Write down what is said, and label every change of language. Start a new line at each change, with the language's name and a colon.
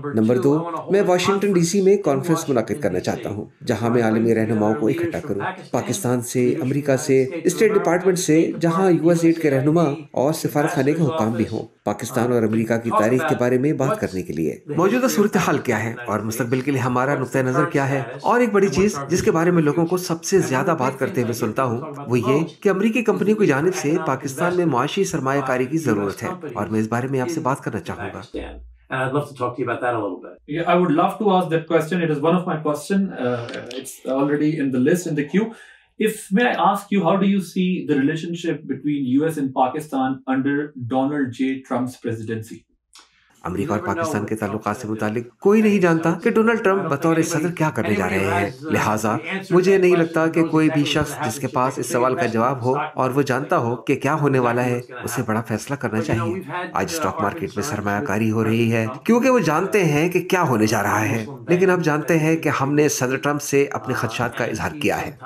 Urdu: Number 2, میں Washington D C میں conference منعقد کرنا چاہتا ہوں جہاں میں عالمی رہنماؤں کو اکٹھا کروں, پاکستان سے, امریکہ سے, اسٹیٹ ڈپارٹمنٹ سے, جہاں US ایڈ کے رہنما اور سفارت خانے کے حکام بھی ہوں, پاکستان اور امریکہ کی تاریخ کے بارے میں بات کرنے کے لیے. موجودہ صورتحال کیا ہے اور مستقبل کے لیے ہمارا نقطہ نظر کیا ہے. اور ایک بڑی چیز جس کے بارے میں لوگوں کو سب سے زیادہ بات کرتے ہوئے سنتا ہوں وہ یہ کہ امریکی کمپنیوں کی جانب سے پاکستان میں معاشی سرمایہ کاری کی ضرورت ہے, اور میں اس بارے میں آپ سے بات کرنا چاہوں گا.
English: And I'd love to talk to you about that a little bit. Yeah, I would love to ask that question. It is one of my questions. It's already in the list, in the queue. May I ask you, how do you see the relationship between US and Pakistan under Donald J. Trump's presidency?
Urdu: امریکہ اور پاکستان کے تعلقات سے متعلق کوئی نہیں جانتا کہ Donald Trump بطور صدر کیا کرنے جا رہے ہیں. لہٰذا مجھے نہیں لگتا کہ کوئی بھی شخص جس کے پاس اس سوال کا جواب ہو اور وہ جانتا ہو کہ کیا ہونے والا ہے اسے بڑا فیصلہ کرنا چاہیے. آج اسٹاک مارکیٹ میں سرمایہ کاری ہو رہی ہے کیونکہ وہ جانتے ہیں کہ کیا ہونے جا رہا ہے, لیکن اب جانتے ہیں کہ ہم نے صدر ٹرمپ سے اپنے خدشات کا اظہار کیا ہے.